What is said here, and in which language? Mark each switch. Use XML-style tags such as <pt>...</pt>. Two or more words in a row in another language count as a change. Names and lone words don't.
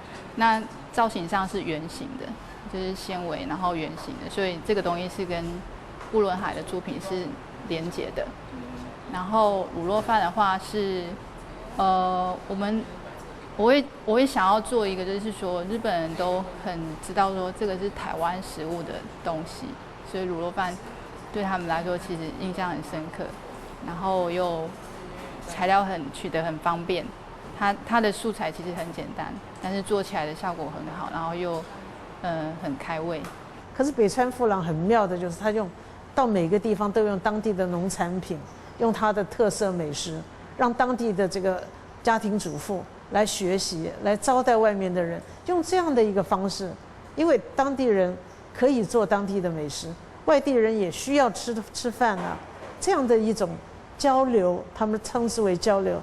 <zh>那造型上是圓形的，就是纖維，然後圓形的，所以這個東西是跟布倫海的作品是連結的。然後滷肉飯的話是，我會想要做一個，就是說日本人都很知道說這個是台灣食物的東西，所以滷肉飯對他們來說其實印象很深刻，然後又材料取得很方便。它的素材其實很簡單，但是做起來的效果很好，然後又很開胃。可是北川富朗很妙的就是他到每個地方都用當地的農產品，用它的特色美食，讓當地的這個家庭主婦來學習，來招待外面的人，用這樣的一個方式，因為當地人可以做當地的美食，外地人也需要吃飯啊，這樣的一種交流，他們稱之為交流。</zh>